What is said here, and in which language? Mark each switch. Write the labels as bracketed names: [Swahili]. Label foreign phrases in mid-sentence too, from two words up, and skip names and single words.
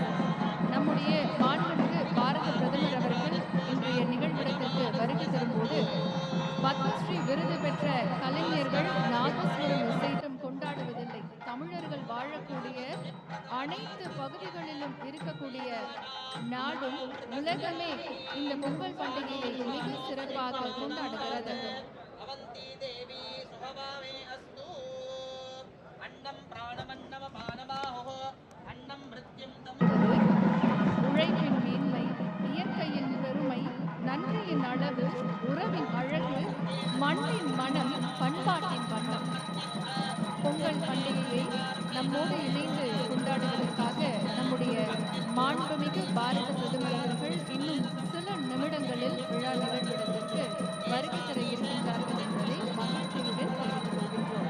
[Tamil] நம்முடைய மாண்புமிகு பாரத பிரதமர் அவர்கள் இன்றைய நிகழ்விடத்திற்கு வருகை தரும்போது பத்மஸ்ரீ விருது பெற்ற கலைஞர்கள் நாதஸ்வரம் இசைத்தம் கொண்டாடுவதில்லை. தமிழர்கள் வாழக்கூடிய அனைத்து பகுதிகளிலும் இருக்கக்கூடிய நாடும் உலகமே இந்த பொங்கல் பண்டிகையை மிக சிறப்பாக கொண்டாடுகிறது. [Sanskrit] भगवन्ती देवी सुहवामे अस्तु अन्नं प्राणमन्नमपानमाहुः अन्नं मृत्युं [Tamil] உழைப்பின் மேன்மை, இயற்கையின் பெருமை, நன்றியின் அளவு, உறவின் அழகு, மண்ணின் மனம், பண்பாட்டின் வண்ணம். பொங்கல் பண்டிகையை நம்மோடு இணைந்து கொண்டாடுவதற்காக நம்முடைய மாண்புமிகு பாரத பிரதமர் அவர்கள் இன்னும் சில நிமிடங்களில் விழா நிகழ்விடத்திற்கு வருகை தர இருக்கின்றார்கள் என்பதை மகிழ்ச்சியுடன் தெரிவித்துக் கொள்கின்றோம்.